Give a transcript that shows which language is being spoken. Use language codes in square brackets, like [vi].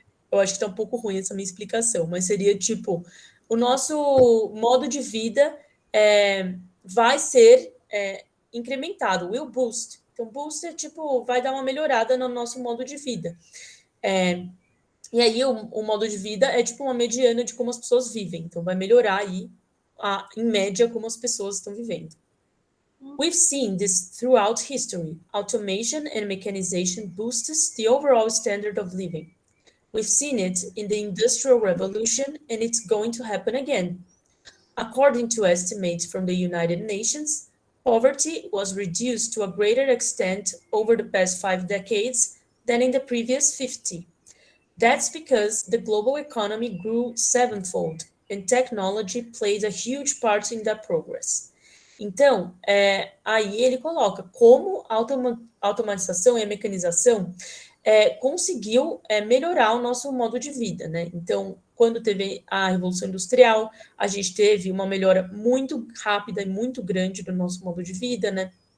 [pt] Eu acho que está um pouco ruim essa minha explicação, mas seria tipo, o nosso modo de vida vai ser incrementado, [en] will boost. [pt] Então, boost é tipo, vai dar uma melhorada no nosso modo de vida. E aí, o modo de vida é tipo uma mediana de como as pessoas vivem. Então, vai melhorar aí, em média, como as pessoas estão vivendo. [en] We've seen this throughout history. Automation and mechanization boosts the overall standard of living. We've seen it in the Industrial Revolution, and it's going to happen again. According to estimates from the United Nations, poverty was reduced to a greater extent over the past 5 decades than in the previous 50. That's because the global economy grew sevenfold, and technology played a huge part in that progress. [pt] Então, aí ele coloca como a automatização e a mecanização conseguiu melhorar o nosso modo de vida, né? Então, quando teve a Revolução Industrial, a gente teve uma melhora muito rápida e muito grande do nosso modo de vida, né?